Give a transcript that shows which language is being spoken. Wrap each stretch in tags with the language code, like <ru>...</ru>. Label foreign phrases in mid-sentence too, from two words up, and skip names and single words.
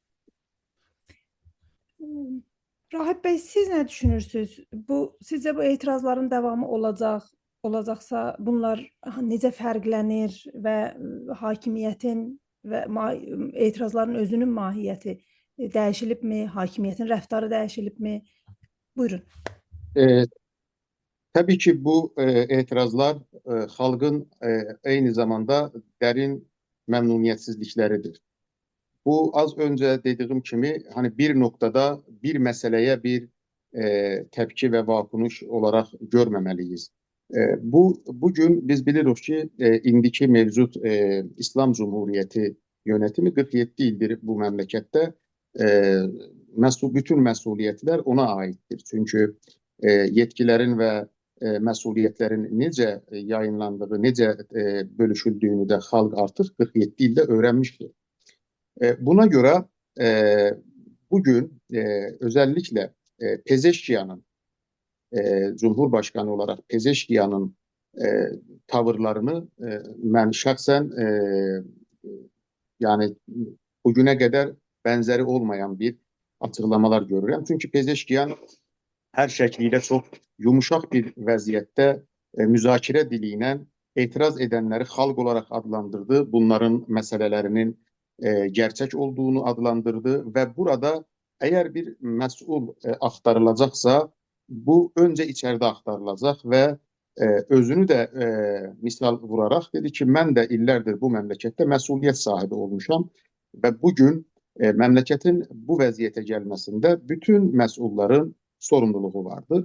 <az>Rahib bəy, siz nə düşünürsünüz? Sizcə bu etirazların davamı olacaqsa bunlar necə fərqlənir və hakimiyyətin və etirazların özünün mahiyyəti dəyişilibmi? Hakimiyyətin rəftarı dəyişilibmi? Buyurun.</az> <tr>Tabii ki bu etirazlar halkın aynı zamanda derin memnuniyetsizlikleridir. Bu az önce dediğim kimi hani bir noktada bir meseleye bir tepki ve vakunuş olarak görmemeliyiz. Bugün biz biliyoruz ki indiki mevcut İslam Cumhuriyeti yönetimi 47 ildir bu memlekette. Bütün mesuliyetler ona aittir.</tr> <az>Çünkü yetkilerin ve məsuliyyətlərin necə yayınlandığı, necə bölüşüldüyünü də xalq artıq 47 ildə öyrənmişdir.</az> <tr>Buna görə bugün özellikle Pezeşkiyanın Cumhurbaşkanı olarak Pezeşkiyanın tavırlarını ben şahsen yani bugüne kadar benzeri olmayan bir açıklamalar görürüm. Çünkü Pezeşkiyan her şekliyle çok yumuşak bir vəziyyətdə</tr> <az>müzakirə dili ilə</az> <tr>etiraz edenleri xalq olarak adlandırdı. Bunların meselelerinin gerçek olduğunu adlandırdı ve burada eğer bir məsul aktarılacaksa bu önce içeride aktarılacak ve özünü de misal vurarak dedi ki ben de illerdir bu memlekette</tr> <az>məsuliyyət sahibi olmuşam</az> <tr>ve bugün memleketin</tr> <az>bu vəziyyətə</az> <tr>gelmesinde bütün məsulların sorumluluğu vardır.</tr>